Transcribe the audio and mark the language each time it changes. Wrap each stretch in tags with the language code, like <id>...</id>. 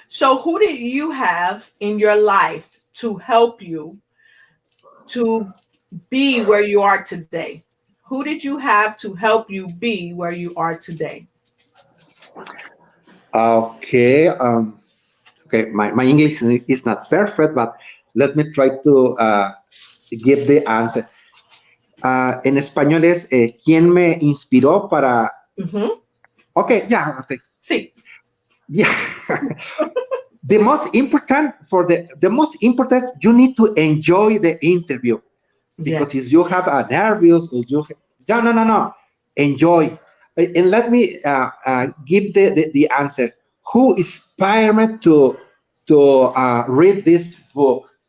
<en>So who did you have in your life to help you to be where you are today? Who did you have to help you be where you are today? Okay. Okay. My English is not perfect, but let me try to give the answer.</en> <es>En español es ¿quién me inspiró para?</es> <en>Okay. Yeah. Okay.</en> <es>Sí.</es> <en>Yeah. The most important you need to enjoy the interview, because if you have a nervous or you no enjoy. And let me give the answer. Who inspired me to read this book?</en>